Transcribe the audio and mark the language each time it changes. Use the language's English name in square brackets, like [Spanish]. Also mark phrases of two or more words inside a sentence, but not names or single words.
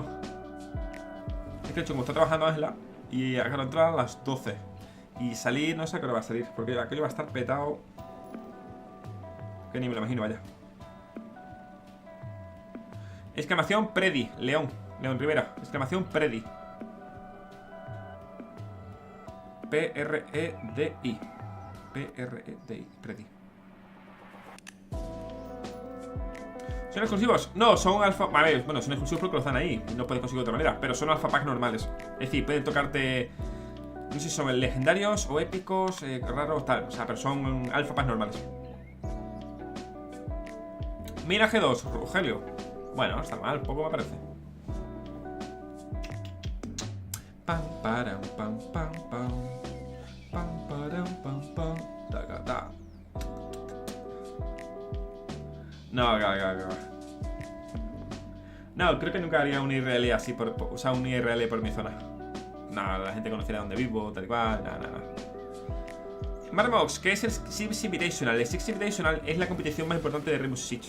[Spanish] Es que el chungo está trabajando Ángela y acabo de entrar a las 12. Y salir, no sé a qué hora va a salir, porque aquello va a estar petado. Que ni me lo imagino, vaya. Exclamación Predi, León Rivera. Exclamación Predi. P-R-E-D-I. P-R-E-D-I, Predi. ¿Son exclusivos? No, son alfa... A ver, bueno, son exclusivos porque los dan ahí. No puedes conseguir de otra manera, pero son alfa pack normales. Es decir, pueden tocarte... No sé si son legendarios o épicos, raros, tal. O sea, pero son alfa pack normales. Mira G2, Rogelio. Bueno, está mal, poco me parece. Pam, param, pam, pam, pam. Pam, param, pam, pam. Da, da. No, no, creo que nunca haría un IRL así o sea, un IRL por mi zona. No, la gente conocerá dónde vivo, tal y cual, no. Marmox, ¿qué es el Six Invitational? El Six Invitational es la competición más importante de Rainbow Six.